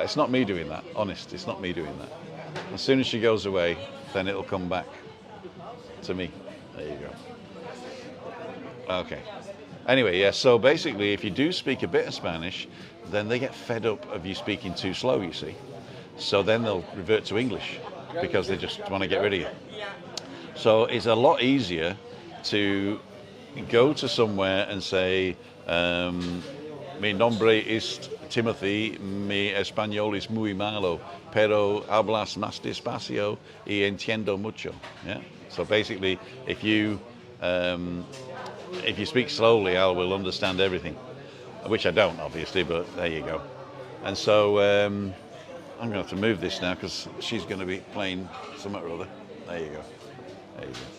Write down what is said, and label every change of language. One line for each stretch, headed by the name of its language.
English: It's not me doing that, honest, it's not me doing that. As soon as she goes away, then it'll come back to me. There you go. Okay. Anyway, yeah, so basically, if you do speak a bit of Spanish, then they get fed up of you speaking too slow, you see. So then they'll revert to English because they just want to get rid of you. So it's a lot easier to go to somewhere and say,
Spanish: mi nombre es Timothy, mi español es muy malo, pero hablas más despacio y entiendo mucho.
English: Yeah. So basically, if you speak slowly, I will understand everything, which I don't, obviously, but there you go. And so I'm going to have to move this now because she's going to be playing something or other. There you go. There you go.